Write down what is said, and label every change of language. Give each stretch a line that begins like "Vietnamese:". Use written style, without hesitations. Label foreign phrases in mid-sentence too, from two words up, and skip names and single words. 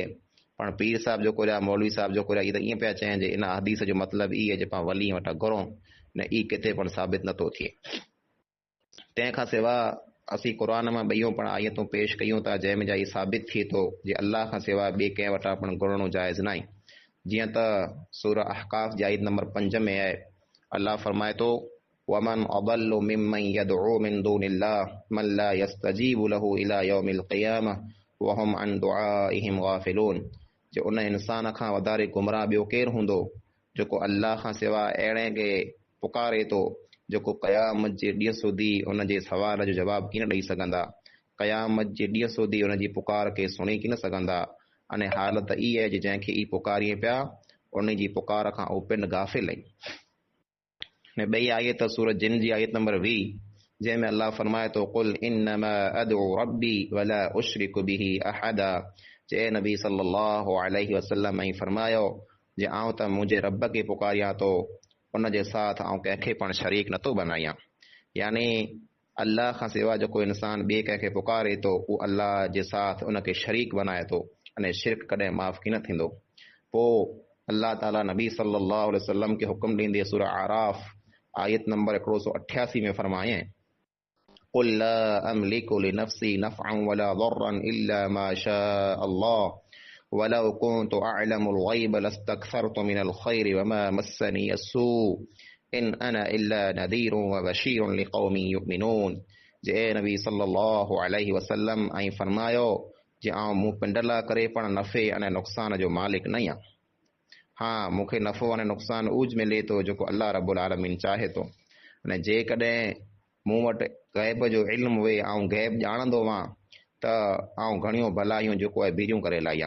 Sindhi: पाण पीर साहिब जेको रहिया, मौलवी साहिब जेको रहिया, इहे त ईअं पिया चइनि जे इन हदीस जो मतिलबु ई आहे जे पाण वली वटां घुरूं, न ई किथे पण साबित नथो थिए। तंहिंखां सवाइ असीं क़ुर मां ॿियूं पण आयतूं पेश कयूं था जंहिंमें जा इहे साबित थिए थो जे अल्लाह खां सवाइ ॿिए कंहिं वटां पण घुरणो जाइज़ न आहे। जीअं त सूरह अहकाफ़ जी आयत नंबर 5 में आहे, अल्लाह फरमाए थो
Arabic: ومن أضل ممن يدعو من دون الله من لا يستجيب له إلى يوم القيامة وهم عن دعائهم غافلون.
Sindhi: जे उन इंसान खां वधारे गुमराह ॿियो केरु हूंदो जेको अल्लाह खां सवाइ अहिड़े खे पुकारे थो जेको क़यामत जे ॾींहं સુધી उनजे सवाल जो जवाबु कीन ॾेई सघंदा, क़यामत जे ॾींहं સુધી उनजी पुकार खे सुणी कीन सघंदा। अने हालत ई आहे जे जंहिंखे ई पुकारीए पिया उन जी पुकार खां उहो पिन गाफ़िल आहिनि। ने ॿई आयत सूरत जिन जी आयत नंबर 20 जंहिंमें अल्लाह फरमाए थो
Arabic: قل إنما أدعو ربي ولا أشرك به أحدا.
Sindhi: जे नबी
Arabic: صلى الله عليه وسلم
Sindhi: ऐं फरमायो जे आउं त मुंहिंजे रब खे पुकारियां थो, उनजे साथ आउं कंहिंखे पण शरीक नथो बनायां। यानी अल्लाह खां सवाइ जेको इंसान ॿिए कंहिंखे पुकारे थो उहो अल्लाह जे साथ उनखे शरीक बनाए थो, अने शिरक कॾहिं माफ़ कीन थींदो। पोइ अल्लाह ताला नबी
Arabic: صلى الله عليه وسلم
Sindhi: खे हुकुम ॾींदे सूरह आराफ आयत नंबर 188 में फरमाए
Arabic: قل لا أملك لنفسي نفعا ولا ضرا إلا ما شاء الله ولو كنت أعلم الغيب لاستكثرت من الخير وما مسني السوء إن أنا إلا نذير و بشير لقوم يؤمنون.
Sindhi: जे नबी
Arabic: صلى الله عليه وسلم
Sindhi: ऐं फरमायो जे आउं मूं पिंडला करे पण नफ़े अने नुक़सान जो मालिक न आहियां। हाँ, मूंखे नफ़ो अने नुक़सान उज मिले थो जेको अल्लाह
Arabic: رب العالمين
Sindhi: चाहे थो। अने जेकॾहिं मूं वटि ग़ैब जो इल्मु हुए ऐं ग़ैब ॼाणंदो हुआं त आउं घणियूं भलायूं जेको आहे बीरियूं करे लाहियां।